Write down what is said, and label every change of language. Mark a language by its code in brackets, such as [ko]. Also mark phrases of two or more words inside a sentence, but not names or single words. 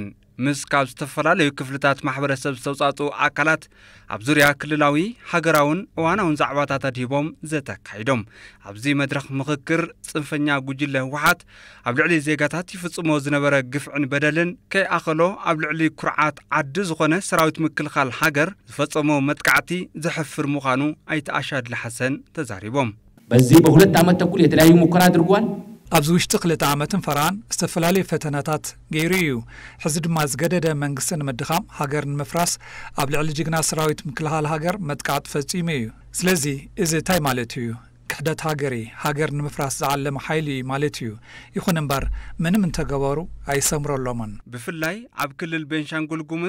[ti] ምስ ካብ ዝተፈላለዩ ክፍልታት ማሕበረሰብ ዝተውጻጹ ኣካላት ኣብ ዙርያ ክልላዊ ሃገራውን እዋናውን ዛዕባታት ኣድሂቦም ዘተካይዶም። ኣብዚ መድረኽ ምኽክር ጽንፈኛ ጉጅለ ህወሓት ኣብ ልዕሊ ዜጋታት ይፍጽሞ ዝነበረ ግፍዕን በደልን ከይኣኸሎ ኣብ ልዕሊ ኩርዓት ዓዲ ዝኾነ ሰራዊት ምክልኻል ሃገር ዝፈጸሞ መጥቃዕቲ ዘሕፍር ምዃኑ ኣይተ ኣሻድሊ ሓሰን ተዛሪቦም። [am] በዚህ በሁለት ዓመት ተኩል የተለያዩ ሙከራ አድርጓል። [ti] ኣብዚ ውሽጢ 2 ዓመትን ፈራን ዝተፈላለዩ ፈተናታት ገይሩ እዩ። ሕዚ ድማ ዝገደደ መንግስትን ምድኻም ሃገርን ምፍራስ ኣብ ልዕሊ ጅግና ሰራዊት ምክልኻል ሃገር መጥቃዕቲ ፈጺሙ እዩ። ስለዚ እዚ እንታይ ማለት እዩ? ክሕደት ሃገሪ ሃገር ንምፍራስ ዝዓለመ ሓይሊ ማለት እዩ። ይኹን እምበር ምንም እንተገበሩ ኣይሰምረሎምን። ብፍላይ ኣብ ክልል ቤንሻንጉል ጉሙዝ